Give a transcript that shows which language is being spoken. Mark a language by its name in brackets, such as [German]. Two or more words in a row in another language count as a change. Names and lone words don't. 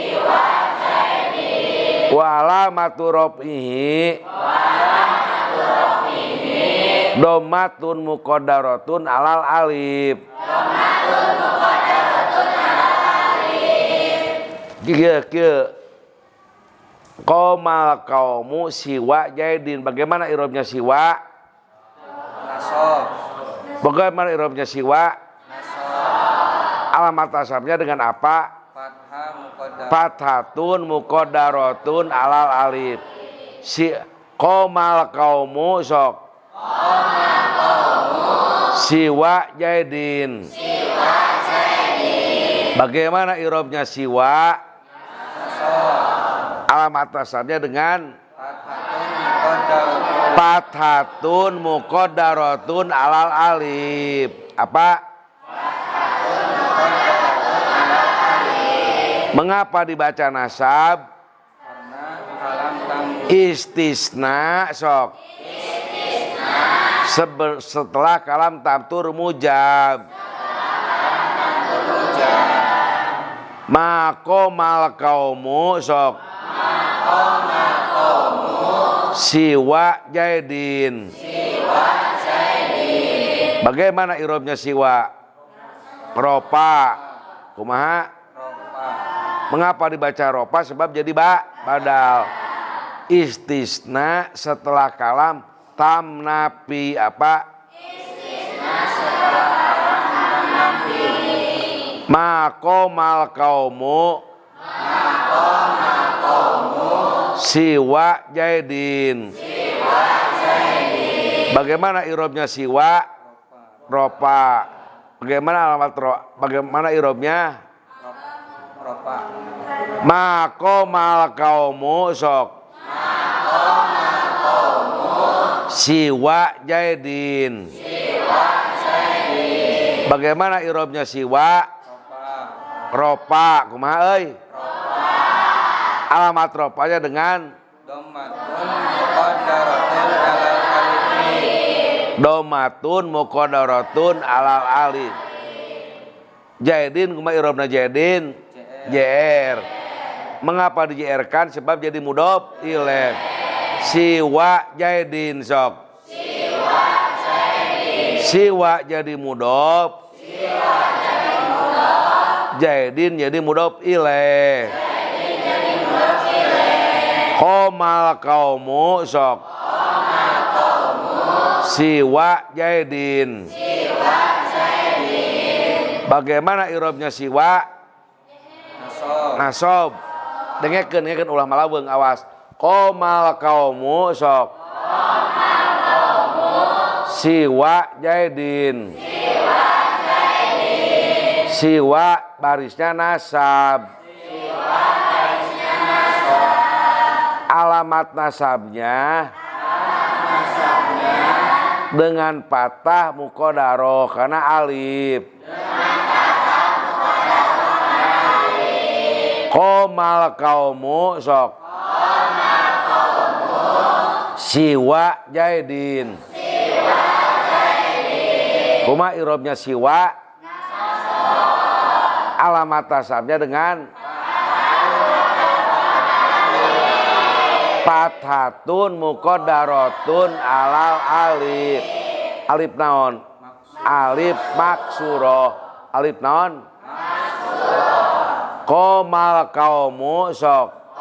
[Arabic] وعلامة رفعه ضمة مقدرة على الألف. Kieu قام القوم سوى زيد. [Indonesian] Bagaimana irobnya siwa? Nasab. Bagaimana irobnya siwa? Nasab. Alamat nasabnya dengan apa? [Arabic] فتحة مقدرة على الألف. Si قام القوم sok سوى زيد. [Indonesian] Bagaimana irobnya siwa? Alamat nasabnya dengan [Arabic] فتحة مقدرة على الألف. [Indonesian] Apa? Mengapa dibaca nasab? Istisna sok. Setelah [Arabic] كلام تام موجب. ما قام القوم sok. سوى زيد. [Indonesian] Bagaimana irobnya siwa? [Sundanese] Ropa. Kumaha? [Indonesian] Mengapa dibaca ropa? Sebab jadi badal. Istisna setelah [Arabic] كلام تام نفي. [Indonesian] Apa? [Arabic] ما قام القوم سوى زيد. [Indonesian] Bagaimana irobnya siwa? Ropa. Bagaimana alamat bagaimana irobnya? Ropa. [Arabic] ما قام القوم sok. سوى زيد. [Indonesian] Bagaimana irobnya siwa? [Sundanese] Ropa. Kumaha euy? [Indonesian] Alamat ropanya dengan [Arabic] ضمة مقدرة على الألف. [Sundanese] Jaidin kumaha irobna Jaidin? [Indonesian] JR. Mengapa di JR-kan? Sebab jadi [Arabic] مضاف إليه. سوى زيد [Indonesian] sok. Siwa jadi mudhof. Jaidin jadi [Arabic] مضاف إليه. قام القوم sok. سوى زيد. [Indonesian] Bagaimana irobnya siwa? Nasob. [Sundanese] Dengekeun ulah malaweung awas. [Arabic] قام القوم sok. سوى زيد. [Indonesian] Siwa barisnya nasab. Alamat nasabnya dengan patah muqaddarah karena alif. [Arabic] قام القوم sok. سوى زيد. [Sundanese] Kumaha irobnya siwa? [Indonesian] Alamat nasabnya dengan [Arabic] فتحة مقدرة على الألف. [Sundanese] Alif naon? Alif maksuro. Alif naon? [Arabic] قام القوم [Sundanese] sok.